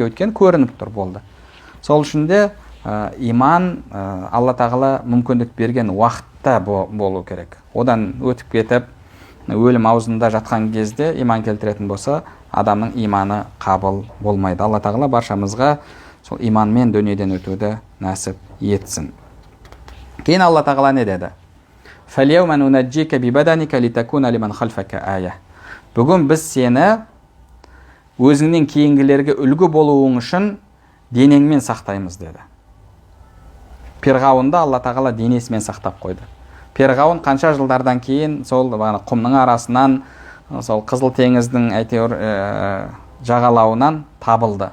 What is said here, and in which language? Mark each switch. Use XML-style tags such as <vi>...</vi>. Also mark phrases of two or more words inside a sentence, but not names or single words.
<kk>Өйткені көрініп тұр, болды. Сол үшін де иман Алла тағала мүмкіндік берген уақытта болу керек. Одан өтіп кетіп, өлім аузында жатқан кезде иман келтіретін болса, адамның иманы қабыл болмайды. Алла тағала баршамызға сол иманмен дүниеден өтуді нәсіп етсін. Кейін Алла тағала не деді?</kk> <ar>فَالْيَوْمَ نُنَجِّيكَ بِبَدَنِكَ لِتَكُونَ لِمَنْ خَلْفَكَ آيَةً.</ar> <kk>Бүгін біз сені өзіңнен кейінгілерге үлгі болуың үшін денеңмен сақтаймыз деді. Перғауынды Алла тағала денесімен сақтап қойды. Перғауын қанша жылдардан кейін сол құмның арасынан, сол Қызыл теңіздің әйтеуір жағалауынан табылды.</kk>